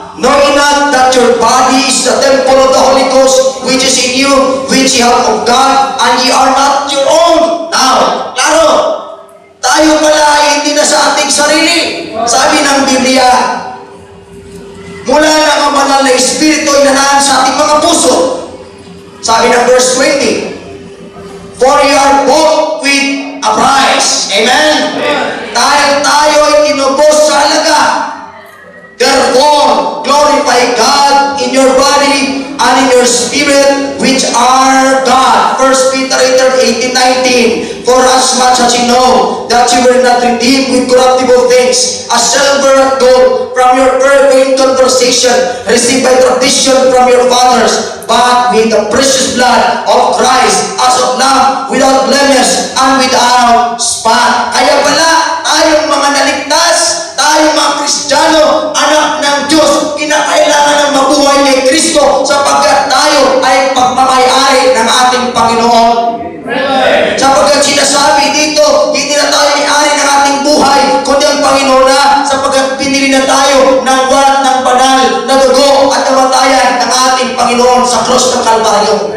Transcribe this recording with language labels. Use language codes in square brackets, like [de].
[en] Know ye not that your body is the temple of the Holy Ghost, which is in you, which ye have of God, and ye are not your own. [tl] Now, klaro, tayo pala ay hindi na sa ating sarili. Sabi ng Biblia, mula na ang banal na Espiritu ay nanaan sa ating mga puso. Sabi ng [en] verse 20, for ye are bought with a price. Amen? [tl] Dahil tayo ay inubos sa halaga. [en] Therefore, glorify God in your body and in your spirit, which are God. 1 Peter 18:19. For as much as you know that you were not redeemed with corruptible things, as silver and gold, from your vain conversation, received by tradition from your fathers, but with the precious blood of Christ, as of now, without blemish and without spot. [tl] Kaya pala, tayong mga naligtas, tayong mga Kristiyano, anak ng Diyos, kinakailangan ng mabuhay kay Kristo sapagkat tayo ay pagmamayari ng ating Panginoon. Sapagkat sinasabi dito, hindi na tayo may-ari ng ating buhay, kundi ang Panginoon na, sapagkat pinili na tayo ng walat ng banal na dugo at kamatayan ng ating Panginoon sa krus ng Kalbaryo.